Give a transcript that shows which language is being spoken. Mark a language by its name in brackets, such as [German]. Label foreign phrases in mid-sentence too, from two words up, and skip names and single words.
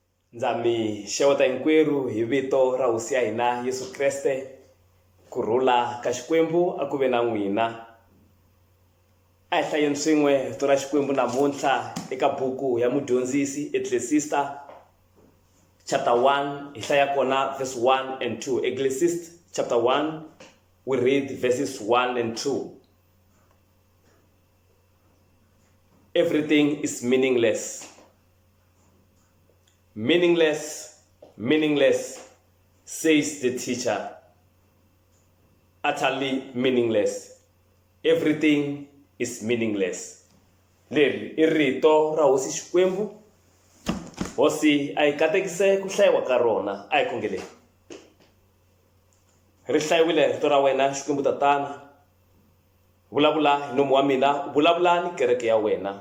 [Tsonga] Ndzami xeweta hinkwerhu hi vito ra hosi ya hina Yesu Kreste. Kurhula ka Xikwembu a ku ve na n'wina. A hi hlayeni swin'we vito ra Xikwembu namuntlha eka buku ya mudyondzisi Ecclesiastes chapter 1 hi hlaya kona [English] verse 1 and 2. Ecclesiastes chapter 1 we read verses 1 and 2. Everything is meaningless. Meaningless, meaningless, says the teacher. Utterly meaningless. Everything is meaningless. [Tsonga] Leri I rito ra hosi Xikwembu. Hosi a hi katekise ku hlayiwa ka rona. A hi khongeleni. Ri hlayiwile rito ra wena Xikwembu tatana. Vulavula hi nomu wa mina, vulavula ni kereke ya wena.